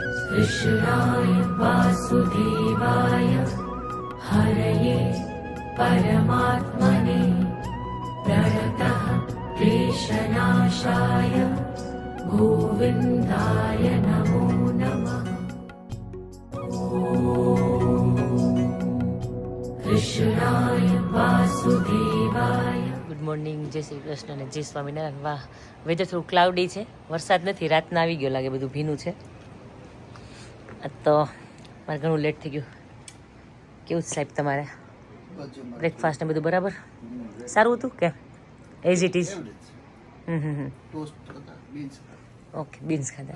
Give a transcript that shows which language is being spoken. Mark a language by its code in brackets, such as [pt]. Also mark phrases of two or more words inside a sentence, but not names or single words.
[sa] कृष्णाय वासुदेवाय हरये परमात्मने प्रणतः क्लेशनाशाय गोविन्दाय नमो नमः। कृष्णाय वासुदेवाय। [en] good morning, [gu] જય શ્રી કૃષ્ણ અને જય સ્વામિનારાયણ। વાહ, વેધર થોડું ક્લાઉડી છે, વરસાદ નથી, રાતના આવી ગયો લાગે, બધું ભીનું છે. તો મારે ઘણું લેટ થઈ ગયું. કેવું સાહેબ તમારે બ્રેકફાસ્ટ ને બધું બરાબર? સારું હતું કે [en] as it is? [gu] ઓકે, બીન્સ ખાધા.